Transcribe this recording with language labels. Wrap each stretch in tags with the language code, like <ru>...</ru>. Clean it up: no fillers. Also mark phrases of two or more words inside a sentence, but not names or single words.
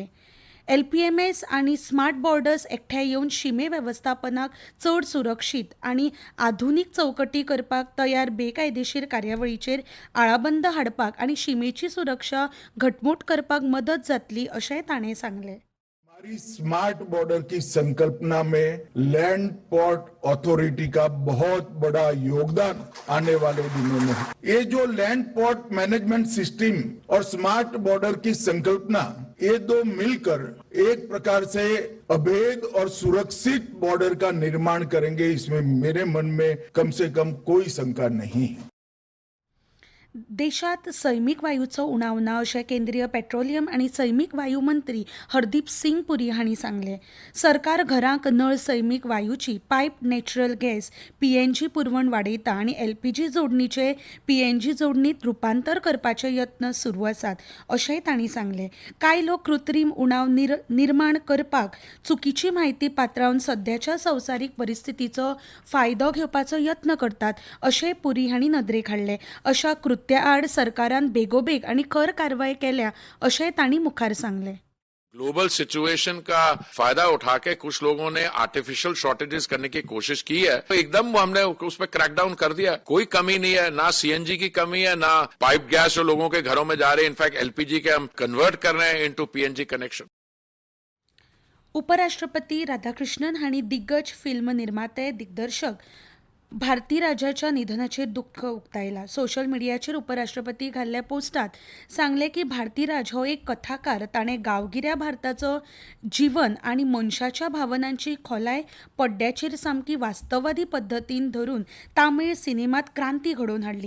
<kok>LPMS आनी</kok> <en>smart borders</en> <kok>एकठांय येवन शिमे वेवस्थापनाक चड सुरक्षीत आनी आधुनीक चौकटी करपाक तयार बेकायदेशीर कार्यावळीचेर आळाबंद हाडपाक आनी शिमेची सुरक्षा घटमूट करपाक मदत जातली अशेंय ताणें सांगलें.</kok> <hi>हमारी</hi> <en>smart border</en> <hi>की संकल्पना में</hi> <en>land port authority</en> <hi>का बहुत बड़ा योगदान आने वाले दिनों में है। ये जो</hi> <en>land port management system</en> <hi>और</hi> <en>smart border</en> <hi>की संकल्पना, ये दो मिलकर एक प्रकार से अभेद और सुरक्षित बॉर्डर का निर्माण करेंगे, इसमें मेरे मन में कम से कम कोई शंका नहीं है.</hi> <kok>देशात सैमीक वायूचो उणाव ना अशें केंद्रीय पेट्रोलियम आनी सैमीक वायू मंत्री हरदीप सिंग पुरी हांणी सांगलें. सरकार घरांक नळ सैमीक वायूची पायप</kok> <en>natural gas</en> <kok>PNG पुरवण वाडयता आनी LPG जोडणीचे PNG जोडणीत रुपांतर करपाचे यत्न सुरू आसात अशेंय तांणी सांगलें. कांय लोक कृत्रीम उणाव निर्माण करपाक चुकीची म्हायती पात्रावन सद्याच्या संवसारीक परिस्थितीचो फायदो घेवपाचो यत्न करतात अशेंय पुरी हांणी नदरेक हाडलें. अशा त्या आड सरकारान बेगोबेग आनी खर कारवाय केल्या अशेंय तांणी मुखार सांगलें.</kok> <en>global situation</en> <hi>का फायदा उठा के कुछ लोगों ने</hi> <en>artificial shortages</en> <hi>करने की कोशिश की है, तो एकदम हमने उस पर क्रैकडाउन कर दिया. कोई कमी नहीं है, ना CNG की कमी है, ना पाइप गैस जो लोगों के घरों में जा रहे हैं. इनफैक्ट LPG के हम कन्वर्ट कर रहे हैं</hi> <en>into PNG connection.</en> <kok>उपराष्ट्रपती राधाकृष्णन हांणी दिग्गज फिल्म निर्माते दिग्दर्शक भारती राजाच्या निधनाचेर दुख्ख उक्तायला. सोशल मिडियाचेर उपराष्ट्रपती घाल्ल्या पोस्टात सांगले की भारती राज हो एक कथाकार. ताणें गांवगिऱ्या भारताचो जीवन आनी मनशाच्या भावनांची खोलाय पड्ड्याचेर सामकी वास्तववादी पद्दतीन धरून तामीळ सिनेमात क्रांती घडोवन हाडली.</kok>